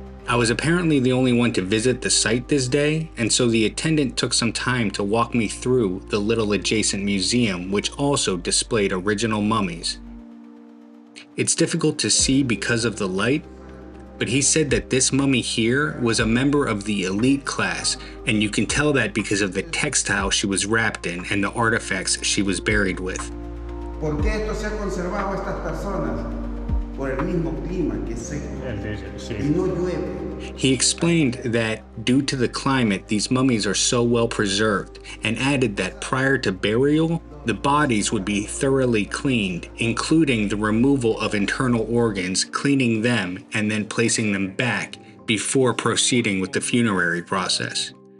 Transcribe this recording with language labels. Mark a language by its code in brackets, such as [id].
[en] I was apparently the only one to visit the site this day, and so the attendant took some time to walk me through the little adjacent museum, which also displayed original mummies. It's difficult to see because of the light, but he said that this mummy here was a member of the elite class, and you can tell that because of the textile she was wrapped in and the artifacts she was buried with. [es] ¿Por qué esto se ha conservado a estas personas? Por el mismo clima que es seco y no llueve. [en] He explained that due to the climate, these mummies are so well preserved, and added that prior to burial, the bodies would be thoroughly cleaned, including the removal of internal organs, cleaning them, and then placing them back before proceeding with the funerary process.